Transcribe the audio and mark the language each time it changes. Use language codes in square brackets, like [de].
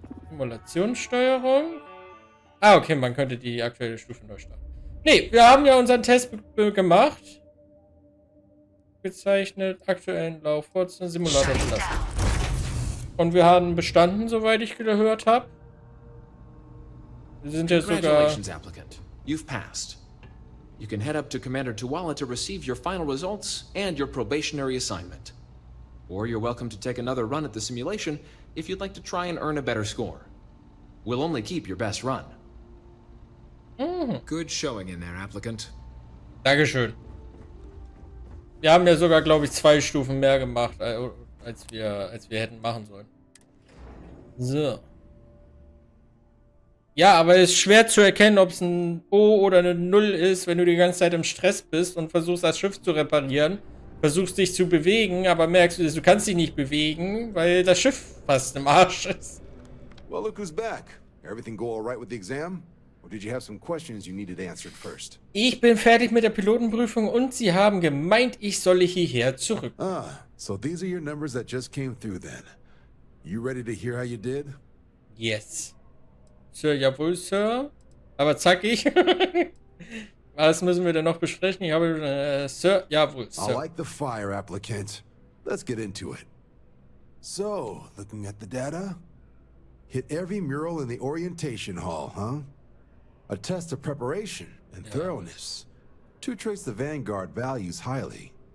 [de] Simulationssteuerung. Ah, okay, man könnte die aktuelle Stufe neu starten. Nee, wir haben ja unseren Test gemacht. Gezeichnet, aktuellen Lauf, fortsetzen, Simulator verlassen. Und wir haben bestanden, soweit ich gehört habe. Wir sind ja sogar... [en] Congratulations, applicant. You've passed. You can head up to Commander Tuwala to receive your final results and your probationary assignment. Or you're welcome to take another run at the simulation if you'd like to try and earn a better score. We'll only keep your best run. Good showing in there, applicant. [de] Dankeschön. Wir haben ja sogar, glaube ich, 2 Stufen mehr gemacht, als wir hätten machen sollen. So. Ja, aber es ist schwer zu erkennen, ob es ein O oder eine 0 ist, wenn du die ganze Zeit im Stress bist und versuchst, das Schiff zu reparieren. Versuchst dich zu bewegen, aber merkst du kannst dich nicht bewegen, weil das Schiff fast im Arsch ist. [en] Well, look who's back. Everything go all right with the exam? Or did you have some questions you needed answered first? [de] Ich bin fertig mit der Pilotenprüfung und sie haben gemeint, ich solle hierher zurück. Ah, [en] So these are your numbers that just came through then. You ready to hear how you did? Yes. [de] Sir, jawohl, Sir. Aber zackig. Was müssen wir denn noch besprechen? Ich habe, Sir, jawohl, [en] I Sir. like the fire, applicant. Let's get into it. So, looking at the data, hit every mural in the orientation hall, huh? A test of preparation and thoroughness. Two traits the Vanguard values highly.